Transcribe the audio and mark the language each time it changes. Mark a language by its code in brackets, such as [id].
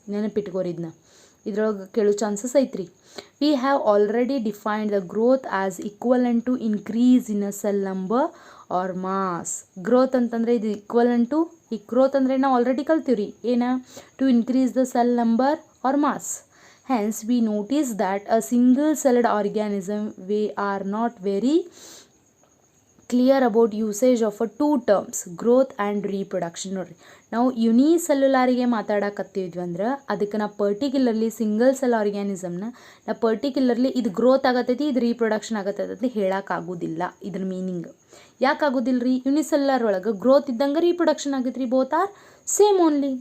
[kn] ನೆನಪಿಟ್ಕೋರಿ ಇದನ್ನ, ಇದ್ರೊಳಗೆ ಕೇಳೋ ಚಾನ್ಸಸ್ ಐತ್ರಿ. [en] We have already defined the growth as equivalent to increase in a cell number or mass. [kn] Growth ಅಂತಂದರೆ ಇದು ಈಕ್ವಲೆಂಟ್ ಟು, ಈ ಗ್ರೋತ್ ಅಂದರೆ ನಾವು ಆಲ್ರೆಡಿ ಕಲ್ತೀವ್ರಿ ಏನ, [en] To increase the cell number or mass. Hence, we notice that a single-celled organism, we are not very clear about usage of a two terms, growth and reproduction. [kn] ನೋಡ್ರಿ, ನಾವು ಯುನಿಸೆಲ್ಯುಲಾರಿಗೆ ಮಾತಾಡಕತ್ತಿದ್ವಿ ಅಂದ್ರೆ ಅದಕ್ಕೆ ನಾ particularly single cell ಆರ್ಗ್ಯಾನಿಸಮ್ನ ನಾ particularly ಇದು growth ಆಗತ್ತೈತಿ, ಇದು reproduction ಆಗತ್ತೈತಿ ಅಂತ ಹೇಳೋಕ್ಕಾಗೋದಿಲ್ಲ. ಇದ್ರ ಮೀನಿಂಗ್ ಯಾಕಾಗೋದಿಲ್ಲ ರೀ, ಯುನಿಸೆಲ್ಯುಲಾರ್ ಒಳಗೆ ಗ್ರೋತ್ ಇದ್ದಂಗೆ ರೀಪ್ರೊಡಕ್ಷನ್ ಆಗೈತೆ ರೀ, [en] Both are same only.